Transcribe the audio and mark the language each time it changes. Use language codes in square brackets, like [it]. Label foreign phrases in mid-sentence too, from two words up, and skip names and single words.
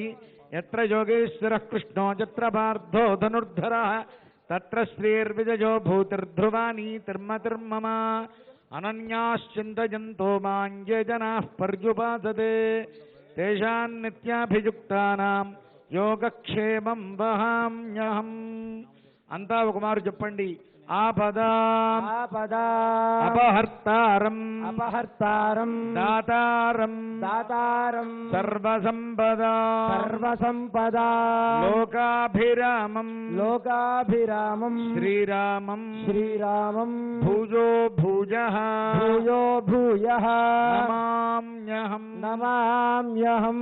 [sa] यत्र योगेश्वरः कृष्णो यत्र पार्थो धनुर्धरः तत्र श्रीर्विजयो भूतिर्ध्रुवानीतिर्मतिर्मम। अनन्याश्चिन्तयन्तो मां ये जनाः पर्युपासते तेषां नित्याभियुक्तानां योगक्षेमं वहाम्यहम्। [te] అంతా ఒక మారు చెప్పండి. [sa] ఆపదాం అపహర్తారం దాతారం సర్వసంపదా లోకాభిరామం శ్రీరామం భూజో భూజః నమామ్యహం.